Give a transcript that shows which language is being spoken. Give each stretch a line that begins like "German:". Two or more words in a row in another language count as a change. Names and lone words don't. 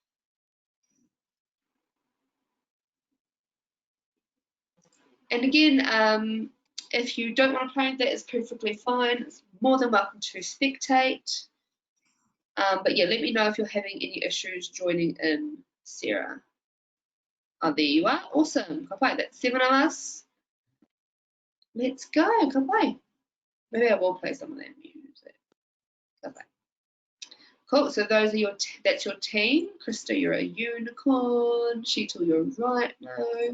English: And again, if you don't want to play, that is perfectly fine. It's more than welcome to spectate. But yeah, let me know if you're having any issues joining in, Sarah. Oh, there you are. Awesome.
Māori: Ka pai.
English: That's 7 of us. Let's go.
Māori: Ka pai.
English: Maybe I will play some of that music.
Māori: Ka pai.
English: Cool. So those are that's your team. Krista, you're a unicorn. Sheetal, you're right now.